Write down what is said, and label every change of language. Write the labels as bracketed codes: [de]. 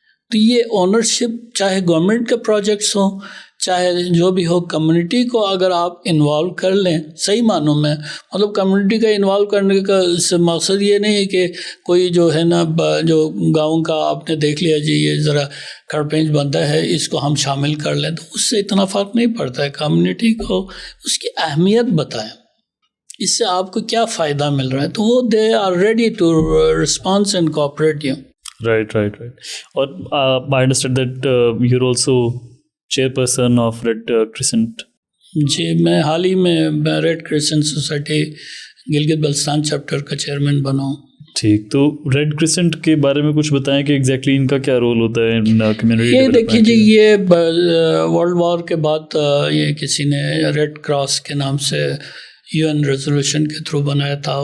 [ur] تو یہ اونرشپ چاہے گورنمنٹ کے پروجیکٹس ہوں چاہے جو بھی ہو, کمیونٹی کو اگر آپ انوالو کر لیں صحیح معنوں میں, مطلب کمیونٹی کا انوالو کرنے کا مقصد یہ نہیں ہے کہ کوئی جو ہے نا جو گاؤں کا آپ نے دیکھ لیا جی یہ ذرا کھڑپینچ بنتا ہے اس کو ہم شامل کر لیں, تو اس سے اتنا فرق نہیں پڑتا ہے. کمیونٹی کو اس کی اہمیت بتائیں, اس سے آپ کو کیا فائدہ مل رہا ہے, تو وہ [en] They are ready to response and cooperate you. Right. [ur] اور [en] I understand that you're also chairperson of Red Crescent. [ur] جی میں حال ہی میں red crescent society Gilgit Baltistan chapter کا چیئرمین بنا ہوں. ٹھیک, تو ریڈ کریسنٹ کے بارے میں کچھ بتائیں کہ ایگزیکٹلی ان کا کیا رول ہوتا ہے کمیونٹی. یہ دیکھیے جی, یہ ورلڈ وار کے بعد یہ کسی نے ریڈ کراس کے نام سے UN ریزولوشن کے تھرو بنایا تھا.